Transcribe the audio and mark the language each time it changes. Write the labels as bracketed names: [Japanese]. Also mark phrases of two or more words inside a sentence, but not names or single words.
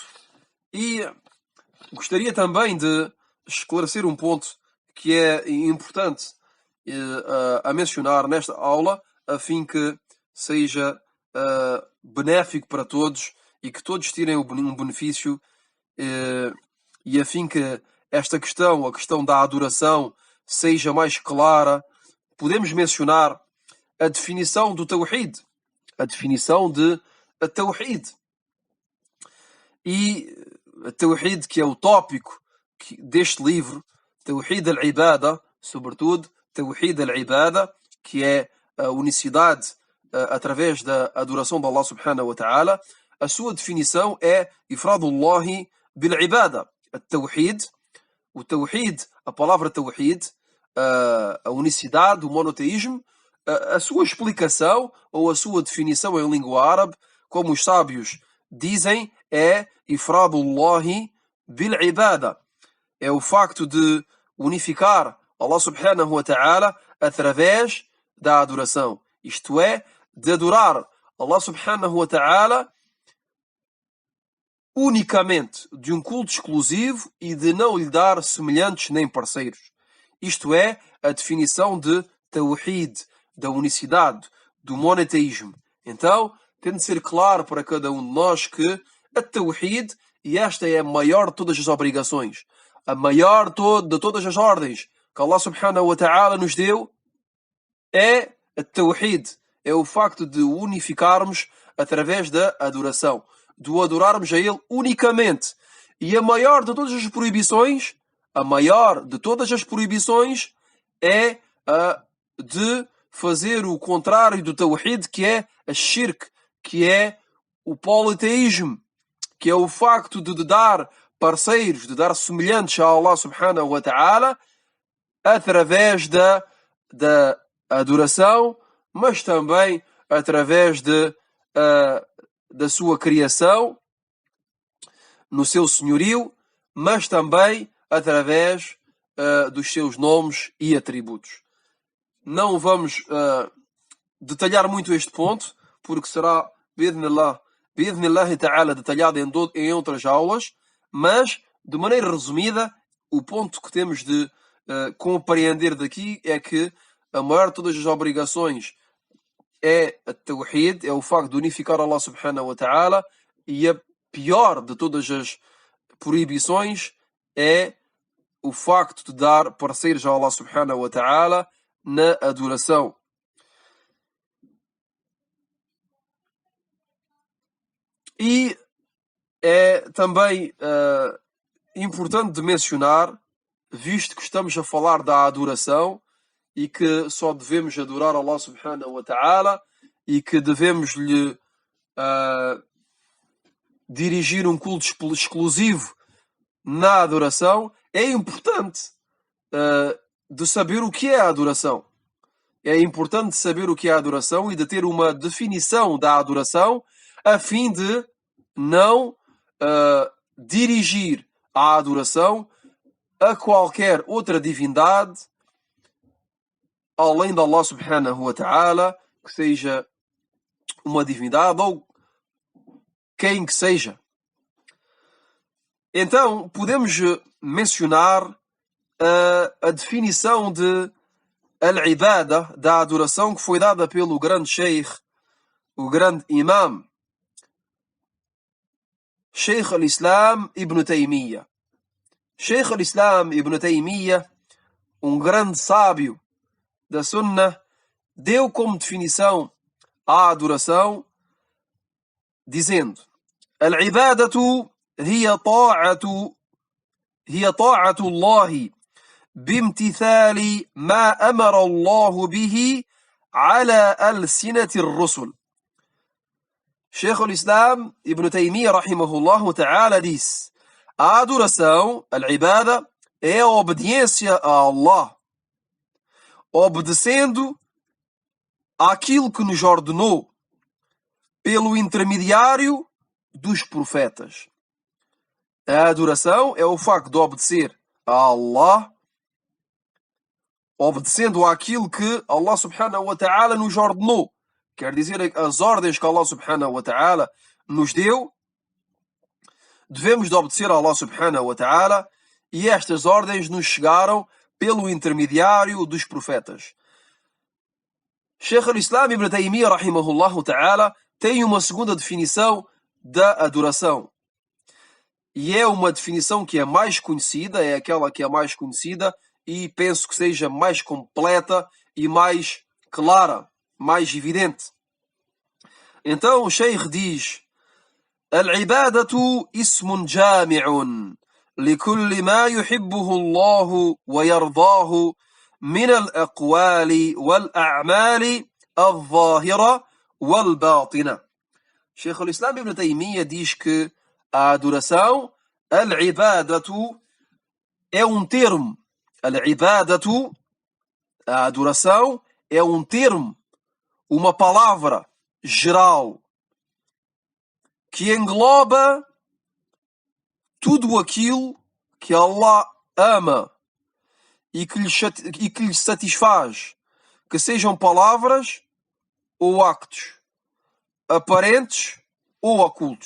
[Portuguese] E gostaria também de esclarecer um ponto que é importante a mencionar nesta aula, a fim que seja benéfico para todos e que todos tirem um benefício, e a fim que esta questão, a questão da adoração, seja mais clara. Podemos mencionar a definição do Tawhid, a definição de Tawhid. E Tawhid, que é o tópico deste livro, [Arabic] توحيد العبادة, [Portuguese] sobretudo, [Arabic] توحيد العبادة, [Portuguese] que é a unicidade através da adoração de [Arabic] الله سبحانه وتعالى. [Portuguese] A sua definição é [Arabic] إفراد الله بالعبادة. [Portuguese] O Tawhid, a palavra Tawhid, a unicidade, o monoteísmo, a sua explicação ou a sua definição em língua árabe, como os sábios dizem, é [Arabic] إفراد الله بالعبادة. [Portuguese] É o facto de unificar [Arabic] الله سبحانه وتعالى [Portuguese] através da adoração. Isto é, de adorar [Arabic] الله سبحانه وتعالى [Portuguese] unicamente, de um culto exclusivo, e de não lhe dar semelhantes nem parceiros. Isto é a definição de Tawhid, da unicidade, do monoteísmo. Então, tem de ser claro para cada um de nós que a Tawhid, e esta é a maior de todas as obrigações, a maior de todas as ordens que [Arabic] الله سبحانه وتعالى [Portuguese] nos deu, é a Tawhid, é o facto de o unificarmos através da adoração, de o adorarmos a Ele unicamente. E a maior de todas as proibições, é a de fazer o contrário do Tawhid, que é a shirk, que é o politeísmo. que é o facto de dar parceiros, de dar semelhantes a [Arabic] الله سبحانه وتعالى, [Portuguese] através da adoração, mas também através da sua criação, no seu senhorio, mas também através dos seus nomes e atributos. Não vamos detalhar muito este ponto, porque será, [Arabic] بإذن الله تعالى, [Portuguese] detalhado em outras aulas, mas, de maneira resumida, o ponto que temos de compreender daqui é que a maior de todas as obrigações é a tawhid, é o facto de unificar [Arabic] الله سبحانه وتعالى, [Portuguese] e a pior de todas as proibições é o facto de dar parceiros a [Arabic] الله سبحانه وتعالى [Portuguese] na adoração. E é também importante de mencionar, visto que estamos a falar da adoração e que só devemos adorar [Arabic] الله سبحانه وتعالى [Portuguese] e que devemos lhe dirigir um culto exclusivo na adoração, é importante de saber o que é a adoração. É importante saber o que é a adoração e de ter uma definição da adoração a fim de não dirigir a adoração a qualquer outra divindade além de [Arabic] الله سبحانه وتعالى, [Portuguese] que seja uma divindade ou quem que seja. Então, podemos mencionar a definição de al-ibada, da adoração, que foi dada pelo grande sheikh, o grande imam, Sheikh al-Islam Ibn Taymiyyah. Sheikh al-Islam Ibn Taymiyyah, um grande sábio da Sunnah, deu como definição a adoração, dizendo: [Arabic] العبادة هي طاعة الله بامتثال ما أمر الله به على ألسنة الرسل. [Portuguese] Sheikh al-Islam Ibn Taymiyyah [Arabic] رحمه الله تعالى [Portuguese] disse: a adoração, al-ibada, é a obediência a Allah, obedecendo àquilo que nos ordenou pelo intermediário dos profetas. A adoração é o facto de obedecer a Allah, obedecendo àquilo que [Arabic] الله سبحانه وتعالى [Portuguese] nos ordenou. Quer dizer, as ordens que [Arabic] الله سبحانه وتعالى [Portuguese] nos deu, devemos de obedecer a [Arabic] الله سبحانه وتعالى, [Portuguese] e estas ordens nos chegaram pelo intermediário dos profetas. Sheikh al-Islam Ibn Taymiyyah [Arabic] رحمه الله تعالى [Portuguese] tem uma segunda definição da adoração. E é uma definição que é mais conhecida, é aquela que é mais conhecida, e penso que seja mais completa e mais clara, mais evidente. Então o Sheikh diz: [Arabic] العبادة اسم جامع لكل ما يحبه الله ويرضاه من الأقوال والأعمال الظاهرة والباطنة. [Portuguese] Sheikh al-Islam Ibn Taymiyyah diz que a adoração, al-ibadatu, é um termo. Al-ibadatu, a adoração, é um termo, uma palavra geral que engloba tudo aquilo que Allah ama e que lhe satisfaz, que sejam palavras ou actos, aparentes ou ocultos.